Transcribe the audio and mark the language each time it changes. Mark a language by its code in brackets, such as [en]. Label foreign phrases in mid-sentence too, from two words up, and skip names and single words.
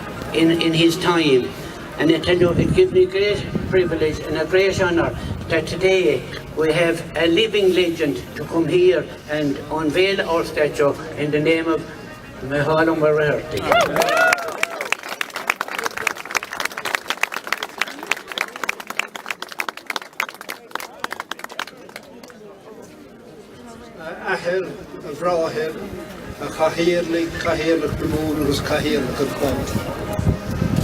[en] in his time. And I tell you, it gives me great privilege and a great honour that today we have a living legend to come here and unveil our statue in the name of Mícheál Ó Muircheartaigh. [ga] Ahir, a bhráthir, a chathaoirligh na múl agus chathaoirligh an chláir.